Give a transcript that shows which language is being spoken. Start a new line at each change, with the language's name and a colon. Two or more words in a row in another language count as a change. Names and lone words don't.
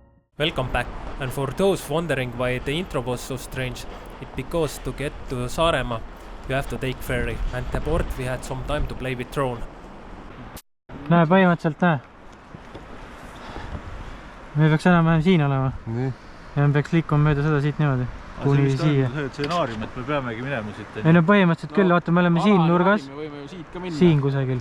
English: Welcome back, and for those wondering why the intro was so strange, it's because to get to Saaremaa you have to take ferry, and the port we had some time to play with drone.
Estonian: Näe, põhimõtteliselt näe. Me peaks enam-vähem siin olema. Ja me peaks liikuma mööda seda siit niimoodi. Kuni siia. See stsenaarium, et me peamegi minema siit. Ei no põhimõtteliselt küll, vaata, me oleme siin nurgas. Me võime ju siit ka minna. Siin kusagil.